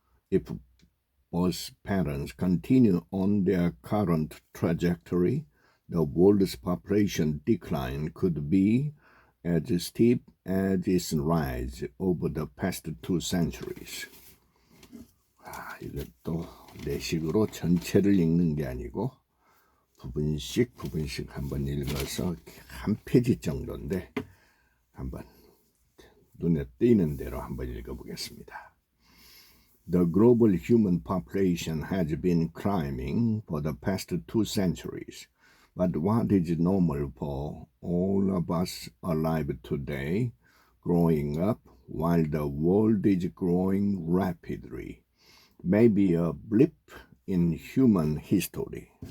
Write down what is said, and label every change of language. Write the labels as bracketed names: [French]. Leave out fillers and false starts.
[English] If birth patterns continue on their current trajectory, the world's population decline could be as steep as its rise over the past 2 centuries. [Korean] 이것도 내식으로 전체를 읽는 게 아니고 부분씩 한번 읽어서 한 페이지 정도인데 한번 눈에 띄는 대로 한번 읽어보겠습니다. [English] The global human population has been climbing for the past 2 centuries, but what is normal for all of us alive today, growing up while the world is growing rapidly, may be a blip in human history.